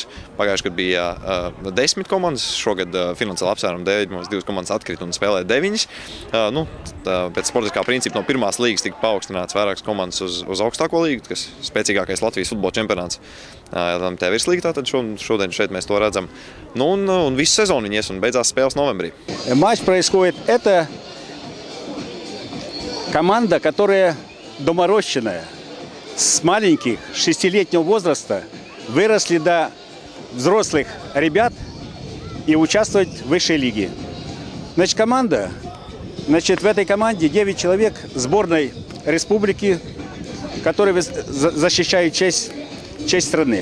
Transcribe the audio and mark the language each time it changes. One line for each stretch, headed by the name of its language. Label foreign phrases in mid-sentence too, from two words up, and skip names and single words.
Latvian: Pagājuši, kad bija 10 komandas, šogad finansiāli apsvērumu dēļ mums 2 komandas atkrita un spēlē 9. Pēc sportiskā principa no pirmās līgas tika paaugstināts vairākas komandas uz augstāko līgu, kas spēcīgākais Latvijas futbola čempionāts LMT virslīga. Tātad šodien šeit mēs to redzam. Un visu sezonu viņi ies un beidzās spēles novembrī.
Russian: Матч происходит. Это команда, которая доморощенная. С маленьких, 6-летнего возраста выросли до взрослых ребят и участвовать в высшей лиге. Значит, команда, в этой команде 9 человек сборной республики, которые защищают честь страны.